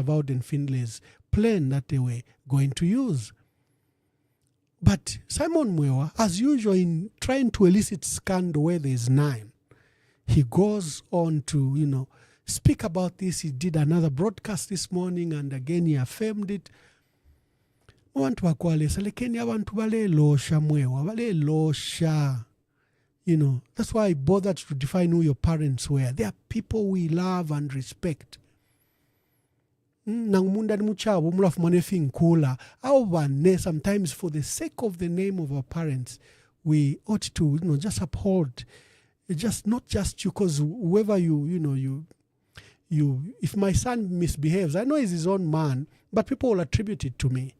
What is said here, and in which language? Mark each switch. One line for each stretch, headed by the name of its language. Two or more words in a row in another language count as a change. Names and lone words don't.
English: Vauden Findlay's plane that they were going to use. But Simon Mwewa, as usual, in trying to elicit scandal where there is none, he goes on to, speak about this. He did another broadcast this morning, and again he affirmed it.
Bemba: Abantu bakwalesa lekeni abantu balelosha Mwewa, balelosha.
English: That's why I bothered to define who your parents were. They are people we love and respect. Sometimes for the sake of the name of our parents, we ought to, just uphold, not just you, because whoever you, if my son misbehaves, I know he's his own man, but people will attribute it to me.